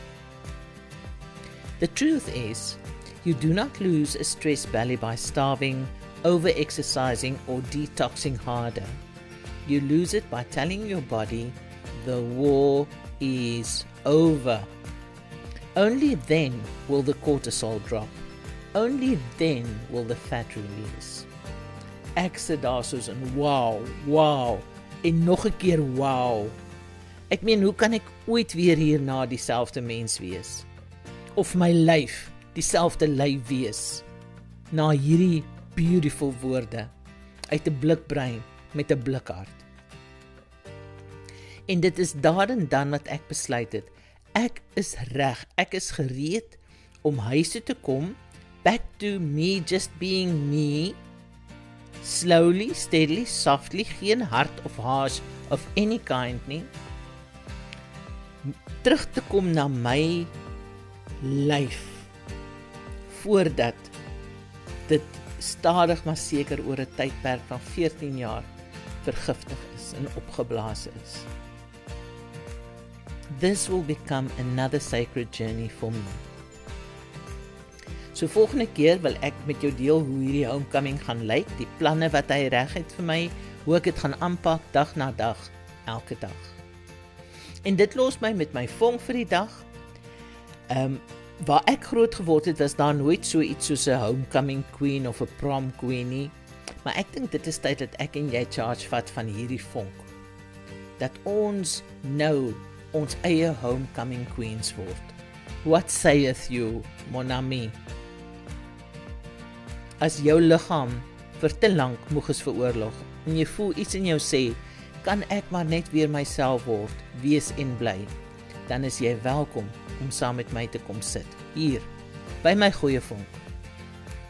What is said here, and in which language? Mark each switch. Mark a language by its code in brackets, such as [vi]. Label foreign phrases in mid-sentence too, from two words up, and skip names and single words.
[en] The truth is, you do not lose a stressed belly by starving, over-exercising or detoxing harder. You lose it by telling your body, the war is over. Only then will the cortisol drop. Only then will the fat release. [af] Ek sit daar soos in wow, en nog 'n keer wow. Ek meen, hoe kan ek ooit weer hierna dieselfde mens wees? Of my lyf dieselfde lyf wees? Na hierdie beautiful woorde uit 'n blikbrein met 'n blikhart. En dit is daar en dan wat ek besluit het, ek is reg, ek is gereed om huis toe te kom, [en] back to me just being me, slowly, steadily, softly, [af] geen hard of [en] harsh of any kind nie, [af] terug te kom na my lyf, voordat dit stadig maar seker oor 'n tydperk van 14 jaar vergiftig is en opgeblaas is. [en] This will become another sacred journey for me. [af] So volgende keer wil ek met jou deel hoe hierdie homecoming gaan lyk, die planne wat hy reg het vir my, hoe ek dit gaan aanpak dag na dag, elke dag. En dit los my met my vonk vir die dag. Waar ek groot geword het, was daar nooit so iets soos 'n [en] homecoming queen [af] of 'n [en] prom queen [af] nie, maar ek dink dit is tyd dat ek en jy charge vat van hierdie vonk. Dat ons nou ons eie [en] homecoming queens [af] word. [en] What saith you, [fr] mon ami? [af] As jou liggaam vir te lank moeg is vir oorlog, en jy voel iets in jou sê, kan ek maar net weer myself word, wees en bly, dan is jy welkom om saam met my te kom sit, hier, by my goeie vonk.